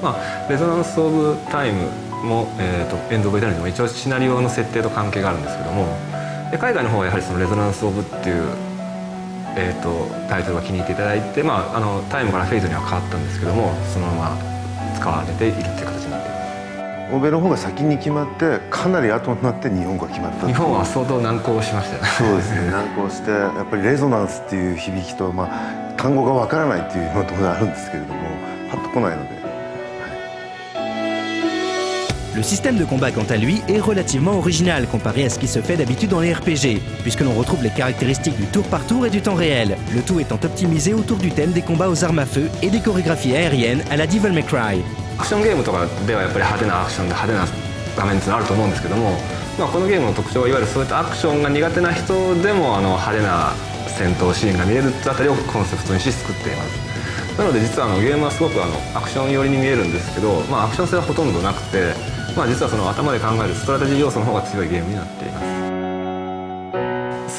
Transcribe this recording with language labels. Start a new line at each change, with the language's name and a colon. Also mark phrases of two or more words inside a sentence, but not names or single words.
Japanese: レゾナンス・オブ・タイムも、エンド・オブ・エタニティも一応シナリオの設定と関係があるんですけども、海外の方はやはりそのレゾナンス・オブっていうタイトルが気に入っていただいて、タイムからフェイズには変わったんですけども、そのまま使われているという形になっています。欧米の方が先に決まってかなり後になって日本語が決まった。日本は相当難航しましたよね。そうですね、難航してやっぱりレゾナンスっていう響きと、単語がわからないっていうのがあるんですけれども、パッと来ないので。
French: Le système de combat, quant à lui, est relativement original comparé à ce qui se fait d'habitude dans les RPG, puisque l'on retrouve les caractéristiques du tour par tour et du temps réel, le tout étant optimisé autour du thème des combats aux armes à feu et des chorégraphies aériennes à la Devil May Cry.
Japanese: アクションゲームとかではやっぱり派手なアクションで派手な画面っていうのあると思うんですけども、このゲームの特徴はいわゆるそういったアクションが苦手な人でも派手な戦闘シーンが見えるあたりをコンセプトにし作っています。なので実はゲームはすごくアクション寄りに見えるんですけど、アクション性はほとんどなくて、実はその頭で考えるストラテジー要素の方が強いゲームになっています。